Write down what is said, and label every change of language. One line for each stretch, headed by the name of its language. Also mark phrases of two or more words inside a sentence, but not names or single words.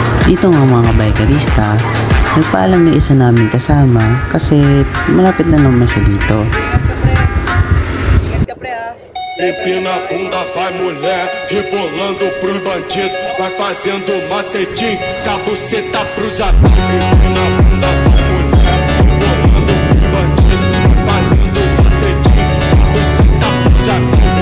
Filipino: Dito nga mga kabaykarista, nagpaalam na isa namin kasama kasi malapit lang naman siya dito.
Portuguese: Empina a bunda, vai mulher, rebolando pros bandidos, vai fazendo macetinho, com a buceta pros amigos. Empina a bunda, vai mulher, rebolando pros bandidos, vai fazendo macetinho, com a buceta pros amigos.